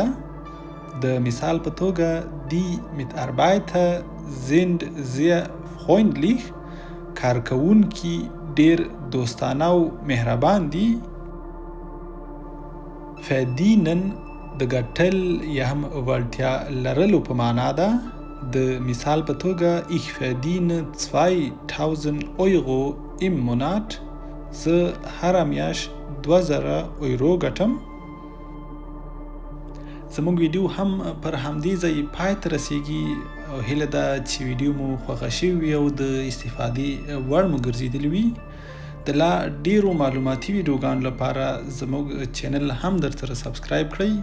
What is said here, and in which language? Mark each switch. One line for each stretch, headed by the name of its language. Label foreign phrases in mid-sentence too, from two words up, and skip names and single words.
Pashto: د مثال په توګه
German: die Mitarbeiter sind sehr freundlich
Pashto: کارکوونکي ډیر دوستانه او مهربان دي. verdienen د ګټل یا هم وړتیا لرلو په معنا ده. د مثال په توګه
German: ich verdiene 2000 Euro im Monat
Pashto: زه هره میاشت 2000 یورو ګټم. زموږ ویډیو هم پر همدې ځای پای ته رسیږي او هیله ده چې ویډیو مو خوښه شوې وي او د استفادې وړ مو ګرځېدلی وي. د لا ډیرو معلوماتي ویډیوګانو لپاره زموږ چینل هم درسره سبسکرایب کړئ.